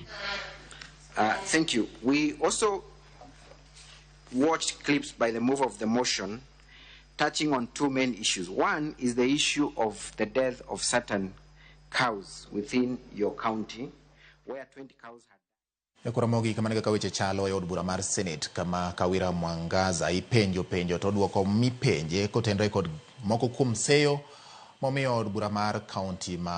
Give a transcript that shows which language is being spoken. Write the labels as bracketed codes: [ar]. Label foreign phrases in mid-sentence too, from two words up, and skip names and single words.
[en] Thank you. We also watched clips by the mover of the motion touching on two main issues. One is the issue of the death of certain cows within your county, where 20 cows had... [luo] Nyakora Mongi kama nika weche chalo e od bura mar Senate kama Kawira Mwangaza ipenjo to duoko mipenje kotenre kod moko kuom seyo momiyo od bura mar kaunti ma